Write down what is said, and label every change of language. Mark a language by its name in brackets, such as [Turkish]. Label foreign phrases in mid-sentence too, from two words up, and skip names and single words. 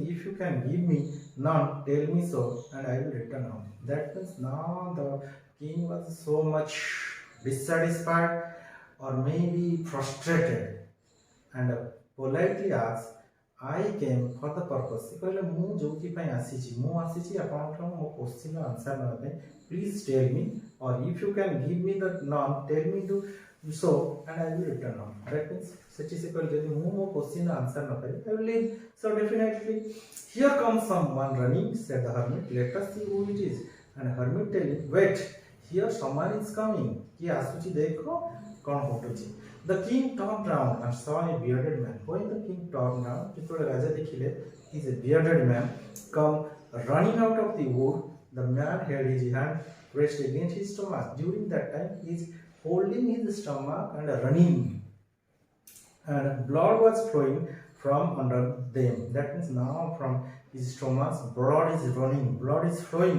[English] If you can give me none, tell me so, and I will return home. That means now the king was so much dissatisfied or maybe frustrated and politely asked, I came for the purpose. [Odia] ସେ କହିଲେ ମୁଁ ଯୋଉଥିପାଇଁ ଆସିଛି ମୁଁ ଆସିଛି ଆପଣଙ୍କ ମୋ କ୍ୱେଶ୍ଚିନ୍ର ଆନ୍ସର ନେବା ପାଇଁ [English] please tell me or if you can give me the none tell me to so and I will return on. That means [Odia] ସେଠି ସେ କହିଲେ ଯଦି ମୁଁ ମୋ କ୍ୱେଶ୍ଚିନ୍ର ଆନ୍ସର ନ ପାଇବି [English] I will leave. So definitely here comes someone running, said the hermit. Let us see who it is. And hermit telling, wait, here someone is coming. [Odia] କିଏ ଆସୁଛି ଦେଖ କ'ଣ ଘଟୁଛି. [English] The king turned round and saw a bearded man. When the king turned round, [Odia] ଯେତେବେଳେ ରାଜା ଦେଖିଲେ [English] is a bearded man come running out of the wood. The man held his hand pressed against his stomach. During that time, he is holding his stomach and running, and blood was flowing from under them. That means now from his stomach, blood is running, blood is flowing.